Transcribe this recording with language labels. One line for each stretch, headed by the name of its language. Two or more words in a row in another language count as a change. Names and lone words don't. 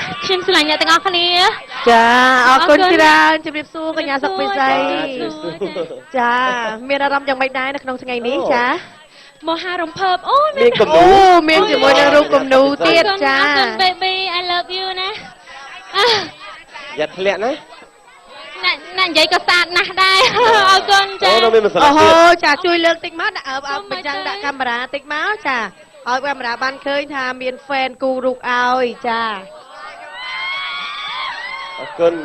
Khmer: ខ្ញុំស្រឡាញ់អ្នកទាំងអស់គ្នា ចាអរគុណច្រើនជំរាបសួរកញ្ញាសុកពិសីចាមានអារម្មណ៍យ៉ាងម៉េចដែរនៅក្នុងថ្ងៃនេះចា មកហារំភើបអូយ មានកំ អូ ណូ មានជាមួយនឹងរូបគំនូទៀតចា
English: អរគុណ baby I love you ណា
Khmer: យ៉ាត់ធ្លាក់ណា ណានិយាយក៏ស្អាតណាស់ដែរអរគុណចា អូនៅមានម្សិល អូហូ ទៀត ចាជួយលើកតិចមកដាក់បញ្ចាំងដាក់កាមេរ៉ាតិចមកចាឲ្យកាមេរ៉ាបានឃើញថាមាន fan គូរូបឲ្យចា អរគុណ